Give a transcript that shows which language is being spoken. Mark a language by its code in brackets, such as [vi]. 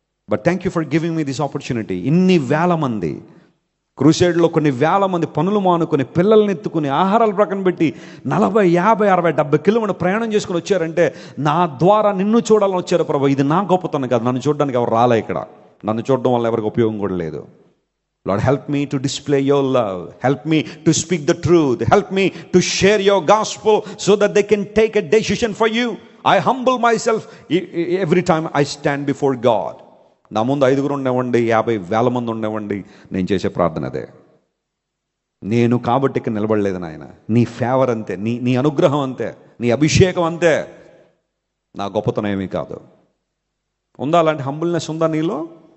[en] But thank you for giving me this opportunity. [te] ఇన్ని వేల మంది క్రూసేడ్లో, కొన్ని వేల మంది పనులు మానుకొని, పిల్లల్ని ఎత్తుకుని, ఆహారాలు ప్రక్కన పెట్టి 40, 50, 60, 70 కిలోమీటర్ ప్రయాణం చేసుకుని వచ్చారంటే, నా ద్వారా నిన్ను చూడాలని వచ్చారు ప్రభు. ఇది నా గొప్పతనం కాదు. నన్ను చూడడానికి ఎవరు రాలే ఇక్కడ. నన్ను చూడడం వల్ల ఎవరికి ఉపయోగం కూడా లేదు. [en] Lord, help me to display your love. Help me to speak the truth. Help me to share your gospel so that they can take a decision for you. I humble myself every time I stand before God. [te] నా ముందు 5 ఉండేవండి, 50,000 మంది ఉండేవండి, నేను చేసే ప్రార్థన అదే. నేను కాబట్టి ఇక్కడ నిలబడలేదు నాయన, నీ ఫేవర్ అంతే, నీ అనుగ్రహం అంతే, నీ అభిషేకం అంతే, నా గొప్పతనం ఏమీ కాదు. ఉందా అలాంటి హంబుల్నెస్? ఉందా నీలో?